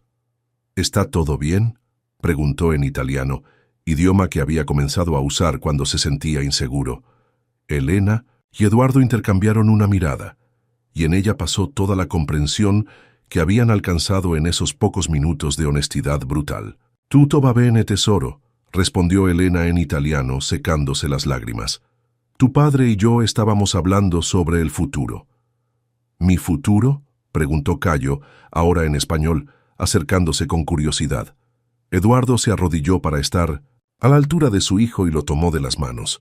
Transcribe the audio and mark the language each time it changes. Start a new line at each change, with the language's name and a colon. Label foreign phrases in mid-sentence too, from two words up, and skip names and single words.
Spanish: «¿Está todo bien?», preguntó en italiano, idioma que había comenzado a usar cuando se sentía inseguro. Elena y Eduardo intercambiaron una mirada, y en ella pasó toda la comprensión que habían alcanzado en esos pocos minutos de honestidad brutal.
Italian: «Tutto va bene, tesoro»,
Spanish: respondió Elena en italiano, secándose las lágrimas. Tu padre y yo estábamos hablando sobre el futuro. ¿Mi futuro?, preguntó Cayo, ahora en español, acercándose con curiosidad. Eduardo se arrodilló para estar a la altura de su hijo y lo tomó de las manos.